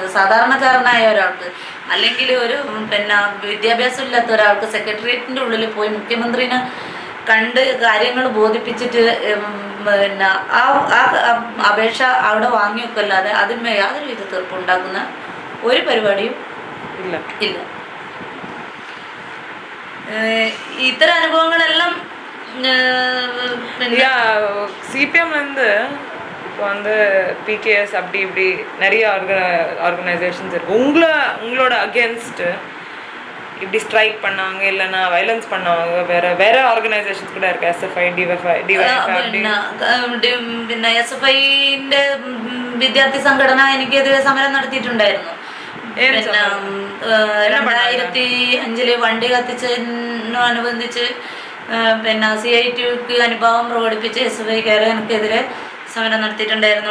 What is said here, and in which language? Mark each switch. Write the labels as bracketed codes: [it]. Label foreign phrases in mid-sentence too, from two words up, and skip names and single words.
[ml] സാധാരണക്കാരനായ ഒരാൾക്ക് അല്ലെങ്കിൽ ഒരു വിദ്യാഭ്യാസം ഇല്ലാത്ത ഒരാൾക്ക് സെക്രട്ടേറിയറ്റിൻ്റെ ഉള്ളിൽ പോയി മുഖ്യമന്ത്രിനെ കണ്ട് കാര്യങ്ങൾ ബോധിപ്പിച്ചിട്ട് ആ അപേക്ഷ അവിടെ വാങ്ങി വെക്കല്ലാതെ അതിന്മേൽ യാതൊരു വിധ തീർപ്പുണ്ടാക്കുന്ന ഒരു പരിപാടിയും ഇല്ല. ഇത്തരം അനുഭവങ്ങളെല്ലാം പിന്നെ [ta] சிபிஎம்லேருந்து இப்போ வந்து பிகேஎஸ் அப்படி இப்படி நிறைய ஆர்கனைசேஷன்ஸ் இருக்கு. உங்களோட அகேன்ஸ்ட் இப்படி ஸ்ட்ரைக் பண்ணாங்க இல்லைன்னா வயலன்ஸ் பண்ணாங்க வேற வேற ஆர்கனைசேஷன்ஸ் கூட இருக்கு. [ml] എസ്എഫ്ഐ പിന്നെ SFIന്റെ വിദ്യാർത്ഥി സംഘടന എനിക്കെതിരെ സമരം നടത്തിയിട്ടുണ്ടായിരുന്നു. പിന്നെ 2005 വണ്ടി കത്തിച്ചതിനോടനുബന്ധിച്ച് പിന്നെ CITUക്ക് അനുഭാവം പ്രകടിപ്പിച്ച് SFIക്കാരെ എനിക്കെതിരെ സമരം നടത്തിയിട്ടുണ്ടായിരുന്നു.